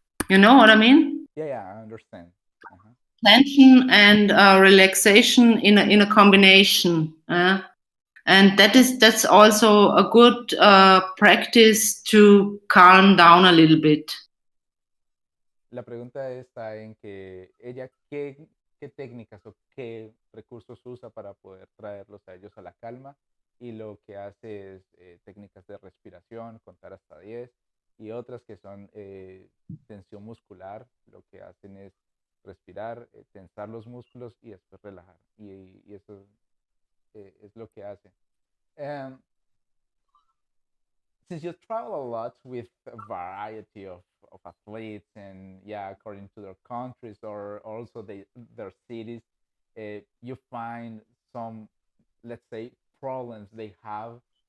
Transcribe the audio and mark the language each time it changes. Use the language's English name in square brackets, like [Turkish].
[English] You know what I mean? Yeah, yeah, I understand. Uh-huh. Tension and relaxation in a combination. And that's also a good practice to calm down a little bit. [Spanish] La pregunta está en que ella qué técnicas o qué recursos usa para poder traerlos a ellos a la calma, y lo que hace es técnicas de respiración, contar hasta 10, y otras que son tensión muscular. Lo que hacen es respirar, tensar los músculos y después relajar, y eso es lo que hace. [English] Um, since you travel a lot with a variety of athletes, and yeah, according to their countries or also their cities, you find some, let's say, problems they have.